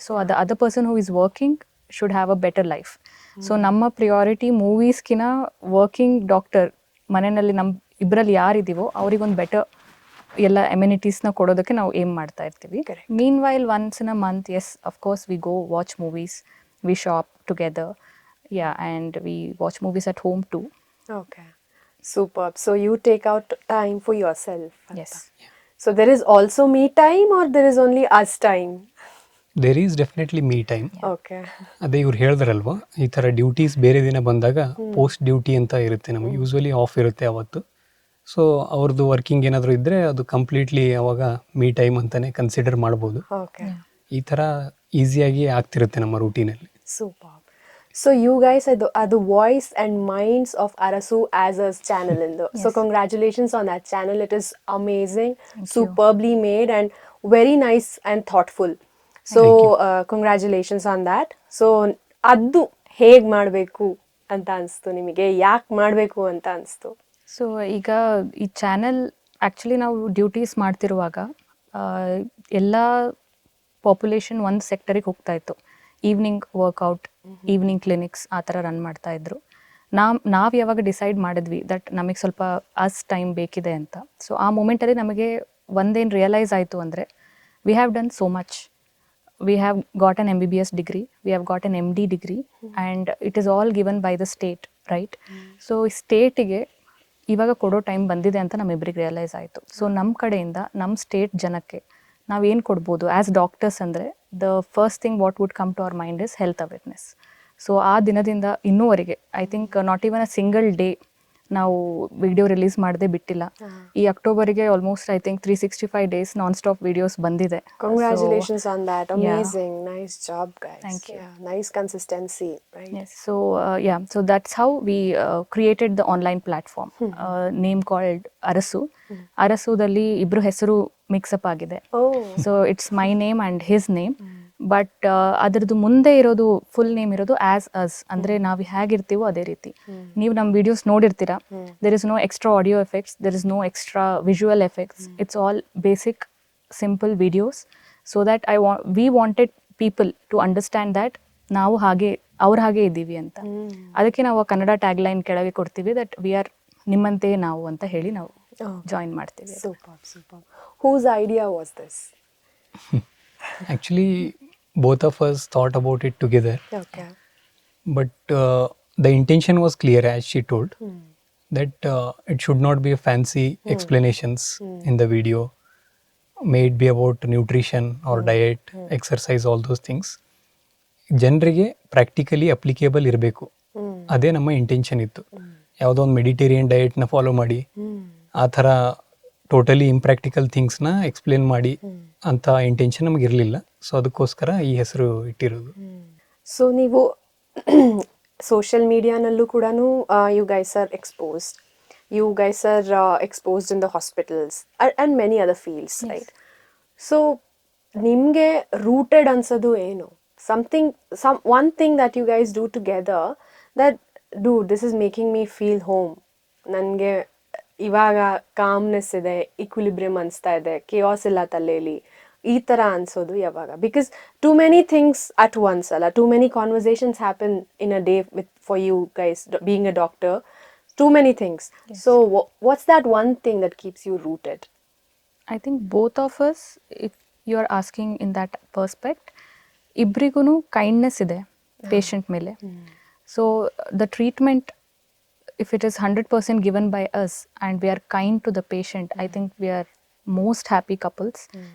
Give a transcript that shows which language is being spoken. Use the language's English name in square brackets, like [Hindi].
[English] So other person who is working should have a better life. [Kannada] So ನಮ್ಮ priority ಮೂವೀಸ್ಕಿನ working doctor ಮನೆಯಲ್ಲಿ ನಮ್ಮ ಇಬ್ಬರಲ್ಲಿ ಯಾರಿದ್ದೀವೋ ಅವ್ರಿಗೊಂದು ಬೆಟರ್ ಎಲ್ಲ ಎಮ್ಯುನಿಟೀಸ್ನ ಕೊಡೋದಕ್ಕೆ ನಾವು ಏಮ್ ಮಾಡ್ತಾ ಇರ್ತೀವಿ. [English] Meanwhile once in a month, yes of course we go watch movies, we shop together, yeah, and we watch movies at home too. Okay. Superb. So you take out time for yourself. Yes. So there is also me time or there is only us time? There is definitely me time. Okay. [Kannada] ಅದೇ ಇವ್ರು ಹೇಳಿದ್ರಲ್ವಾ ಈ ಥರ duties ಬೇರೆ ದಿನ ಬಂದಾಗ post duty ಅಂತ ಇರುತ್ತೆ ನಮಗೆ, ಯೂಸ್ವಲಿ ಆಫ್ ಇರುತ್ತೆ ಅವತ್ತು. ಸೊ ಅವ್ರದ್ದು ವರ್ಕಿಂಗ್ ಏನಾದರೂ ಇದ್ದರೆ ಅದು ಕಂಪ್ಲೀಟ್ಲಿ ಅವಾಗ ಮೀ ಟೈಮ್ ಅಂತಲೇ ಕನ್ಸಿಡರ್ ಮಾಡ್ಬೋದು. [English] Okay. [Kannada] ಈ ಥರ ಈಸಿಯಾಗಿ ಆಗ್ತಿರುತ್ತೆ ನಮ್ಮ ರೂಟೀನಲ್ಲಿ. [English] Superb. So you guys are the voice and minds of Arasu as a channel in the. So congratulations on that channel. It is amazing, superbly made and very nice and thoughtful. So congratulations on that. So [Kannada] addu ಹೇಗೆ ಮಾಡಬೇಕು ಅಂತ ಅನಿಸ್ತು ನಿಮಗೆ? ಯಾಕೆ ಮಾಡಬೇಕು ಅಂತ ಅನಿಸ್ತು? So ಈಗ ಈ ಚಾನೆಲ್ ಆ್ಯಕ್ಚುಲಿ ನಾವು ಡ್ಯೂಟೀಸ್ ಮಾಡ್ತಿರುವಾಗ ಎಲ್ಲ ಪಾಪ್ಯುಲೇಷನ್ ಒಂದು ಸೆಕ್ಟರಿಗೆ ಹೋಗ್ತಾ ಇತ್ತು. ಈವ್ನಿಂಗ್ ವರ್ಕೌಟ್, ಈವ್ನಿಂಗ್ ಕ್ಲಿನಿಕ್ಸ್ ಆ ಥರ ರನ್ ಮಾಡ್ತಾಯಿದ್ರು. ನಾವು ಯಾವಾಗ ಡಿಸೈಡ್ ಮಾಡಿದ್ವಿ ದಟ್ ನಮಗೆ ಸ್ವಲ್ಪ ಟೈಮ್ ಬೇಕಿದೆ ಅಂತ, ಸೊ ಆ ಮೂಮೆಂಟಲ್ಲಿ ನಮಗೆ ಒಂದೇನು ರಿಯಲೈಸ್ ಆಯಿತು ಅಂದರೆ, [English] We have done so much. We have got an MBBS degree, we have got an MD degree, and it is all given by the state, right? [Kannada] So ಸ್ಟೇಟಿಗೆ ಇವಾಗ ಕೊಡೋ ಟೈಮ್ ಬಂದಿದೆ ಅಂತ ನಮ್ಮಿಬ್ಬರಿಗೆ ರಿಯಲೈಸ್ ಆಯಿತು. ಸೊ ನಮ್ಮ ಕಡೆಯಿಂದ ನಮ್ಮ ಸ್ಟೇಟ್ ಜನಕ್ಕೆ ನಾವೇನು ಕೊಡ್ಬೋದು ಆ್ಯಸ್ ಡಾಕ್ಟರ್ಸ್ [English] ಅಂದರೆ, the first thing what would come to our mind is health awareness. [Kannada] So ಆ ದಿನದಿಂದ ಇನ್ನೂವರೆಗೆ [English] I think not even a single day [Kannada] ನಾವು ವಿಡಿಯೋ ರಿಲೀಸ್ ಮಾಡದೆ ಬಿಟ್ಟಿಲ್ಲ. ಈ ಅಕ್ಟೋಬರ್ಗೆ almost I think 365 days non stop videos ಬಂದಿದೆ. [English] Congratulations on that. Amazing. Nice job, guys. Thank you. Yeah, nice consistency, right? Yes. So that's how we created the online platform, name called Arasu. [Kannada] Arasudalli ibru hesaru mix up ಆಗಿದೆ. [English] Oh. So it's my name and his name. [Kannada] But ಅದರದ್ದು ಮುಂದೆ ಇರೋದು full name ಇರೋದು as us, ಅಂದರೆ ನಾವು ಹೇಗಿರ್ತೀವೋ ಅದೇ ರೀತಿ. ನೀವು ನಮ್ಮ ವಿಡಿಯೋಸ್ ನೋಡಿರ್ತೀರಾ, [English] There is no extra audio effects, there is no extra visual effects, it's all basic simple videos. So that we wanted people to understand that [Kannada] ನಾವು ಹಾಗೆ ಅವ್ರ ಹಾಗೆ ಇದ್ದೀವಿ ಅಂತ. ಅದಕ್ಕೆ ನಾವು ಕನ್ನಡ ಟ್ಯಾಗ್ಲೈನ್ ಕೆಳಗೆ ಕೊಡ್ತೀವಿ, [English] that we are [Kannada] ನಿಮ್ಮಂತೆ ನಾವು ಅಂತ ಹೇಳಿ ನಾವು ಜಾಯಿನ್ ಮಾಡ್ತೀವಿ. [English] Superb. Whose idea was this? Actually, both of us thought about it together, Okay. but the intention was clear, as she told, that it should not be a fancy explanations in the video. May it be about nutrition or diet, exercise, all those things. [Kannada] ಜನರಿಗೆ practically applicable ಇರಬೇಕು, ಅದೇ ನಮ್ಮ intention ಇತ್ತು. ಯಾವುದೋ ಒಂದು Mediterranean ಡಯಟ್ನ follow ಮಾಡಿ ಆ ಥರ ಟೋಟಲಿ ಇಂಪ್ರಾಕ್ಟಿಕಲ್ ಥಿಂಗ್ಸ್ನ ಎಕ್ಸ್ಪ್ಲೇನ್ ಮಾಡಿ ಅಂತ ಇಂಟೆನ್ಷನ್ ನಮಗೆ ಇರಲಿಲ್ಲ. ಸೊ ಅದಕ್ಕೋಸ್ಕರ ಈ ಹೆಸರು ಇಟ್ಟಿರೋದು. ಸೊ ನೀವು ಸೋಷಿಯಲ್ ಮೀಡಿಯಾನಲ್ಲೂ ಕೂಡ [English] You guys are exposed. You guys are exposed in the hospitals and many other fields, yes. Right? [Kannada] So, nimge rooted ansadu eno? [English] One thing that you guys do together that, dude, this is making me feel home. [Kannada] Nange ivaga calmness ide, equilibrium ansta ide, chaos illa talleli. ಈ ಥರ ಅನ್ಸೋದು ಯಾವಾಗ? [English] Because too many things at once ಅಲ್ಲ, too many conversations happen in a day with for you guys being a doctor. Too many things. Yes. So what's that one thing that keeps you rooted? I think both of us, if you are asking in that perspective, [Kannada] ibrigunu kindness ide patient mele. [English] So the treatment, if it is 100% given by us and we are kind to the patient, I think we are most happy couples.